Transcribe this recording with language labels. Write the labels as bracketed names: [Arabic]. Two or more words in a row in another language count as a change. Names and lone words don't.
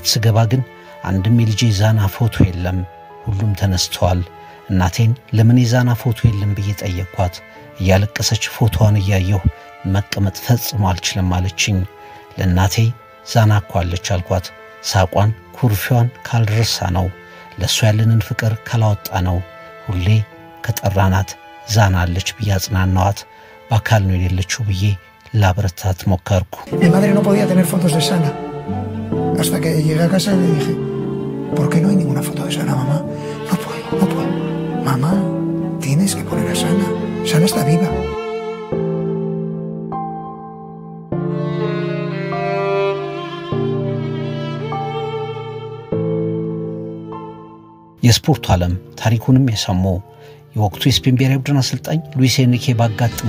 [Amharic] ስገባ ግን አንድም የልጄ ዛና ፎቶ የለም። ሁሉም ተነስተዋል። እናቴን ለምን የዛና ፎቶ የለም ብዬ ጠየቅኳት። እያለቀሰች ፎቶዋን እያየሁ መቀመጥ ፈጽሞ አልችልም አለችኝ። ለእናቴ ዛና እኮ አለች አልኳት። ሳቋን ኩርፊዋን ካልረሳ ነው ለሷ ያለንን ፍቅር ካላወጣ ነው ሁሌ ከጠራናት ዛና አለች ብዬ አጽናናዋት። በአካል ነው የሌለችው ብዬ ላብረታት ሞከርኩ። [Spanish] Mi madre no podía tener fotos de Sana. Hasta que llegué a casa y le dije, ¿por qué no hay ninguna foto de Sana, mamá? No puedo. Mamá, tienes que poner a Sana. Sana está viva. [Amharic] የስፖርቱ ዓለም ታሪኩንም የሰሙ የወቅቱ የስፔን ብሔራዊ ቡድን አሰልጣኝ ሉዊስ ኤንሪኬ ባጋጠመው